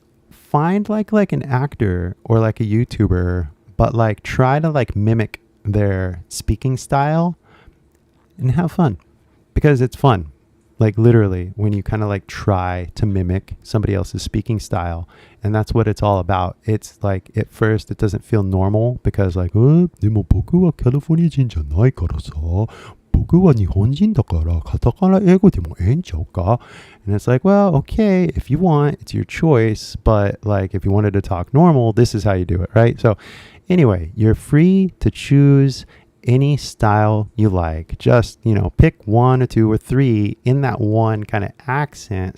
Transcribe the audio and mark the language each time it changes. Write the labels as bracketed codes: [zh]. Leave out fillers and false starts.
[en] Find like an actor or like a YouTuber, but like try to like mimic their speaking style and have fun, because it's fun. Like literally when you kind of like try to mimic somebody else's speaking style, and that's what it's all about. It's like at first it doesn't feel normal because like, [ja] でも僕はカリフォルニア人じゃないからさ、僕は日本人だからカタカナ英語でもええんちゃうか? [en] And it's like, well, okay, if you want, it's your choice, but like if you wanted to talk normal, this is how you do it, right? So anyway, you're free to choose any style you like. Just, you know, pick one or two or three in that one kind of accent.